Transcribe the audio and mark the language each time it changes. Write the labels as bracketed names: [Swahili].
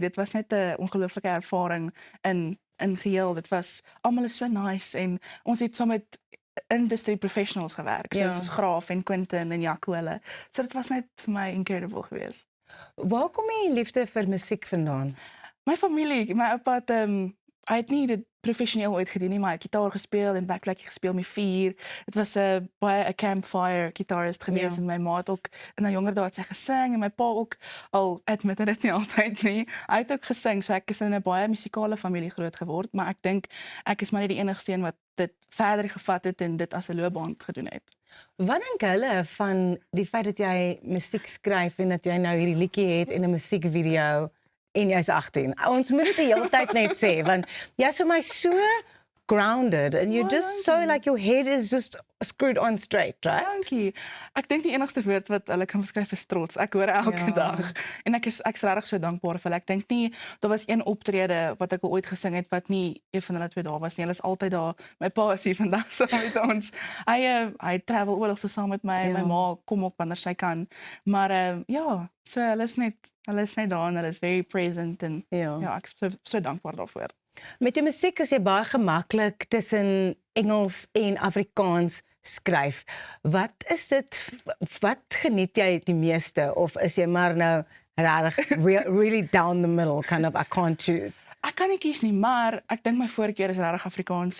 [Afrikaans] Dit was net 'n ongelooflike ervaring in geheel. Dit was almal is so nice en ons het saam met industry professionals gewerk, soos Graaf en Quentin en Jaco hulle. So dit was net vir my incredible geweest. Waar kom die liefde vir musiek vandaan? My familie, my oupa het hy het nie dit professioneel ooit gedoen nie, maar hy het gitaar gespeel en backlight gespeel met 4. Dit was baie 'n campfire guitarist geweest en my ma het ook in 'n jonger dae het sy gesing en my pa ook al admitte dit nie altyd nie. Hy het ook gesing, so ek is in 'n baie musikale familie groot geword, maar ek dink ek is maar nie die enigste een wat dit verder gevat het en dit as 'n loopbaan gedoen het. Wat dink hulle van die feit dat jy musiek skryf en dat jy nou hierdie liedjie het en 'n musiekvideo en jy's 18? Ons moet dit die hele tyd net sê, want jy's vir my so [English] grounded and you're just so like your head is just screwed on straight, right? [Afrikaans] Dankie. Ek dink die enigste woord wat hulle kan beskryf is trots. Ek hoor elke dag en ek's regtig so dankbaar vir hulle. Ek dink nie daar was een optrede wat ek al ooit gesing het wat nie een van hulle twee daar was nie. Hulle is altyd daar. My pa is hier vandag saam met ons. Hy travel oral so saam met my. My ma kom ook wanneer sy kan. Maar so hulle is net daar en hulle is very present en ek is so dankbaar daarvoor. Met die musiek is jy baie gemaklik tussen Engels en Afrikaans skryf. Wat is dit, wat geniet jy die meeste? Of is jy maar nou regtig [English] really down the middle, kind of, I can't choose? [Afrikaans] Ek kan nie kies nie, maar ek dink my voorkeur is regtig Afrikaans.